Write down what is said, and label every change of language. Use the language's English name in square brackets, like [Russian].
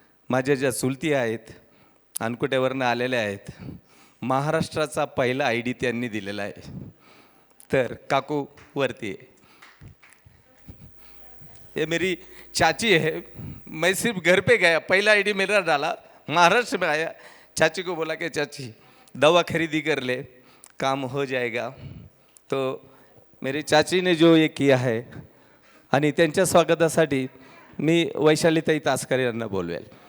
[Marathi] माझ्या ज्या चुलती आहेत अनकुट्यावरनं आलेल्या आहेत, महाराष्ट्राचा पहिला ID त्यांनी दिलेला आहे. तर काकू वरती आहे, [Hindi] ये मेरी चाची है. मैं सिर्फ घर पे गया, पहला ID मेरा डाला, महाराष्ट्र में आया, चाची को बोला कि चाची दवा खरीदी कर ले, काम हो जाएगा. तो मेरी चाची ने जो ये किया है, [Marathi] आणि त्यांच्या स्वागतासाठी मी वैशालीताई तासकर यांना बोलवेल.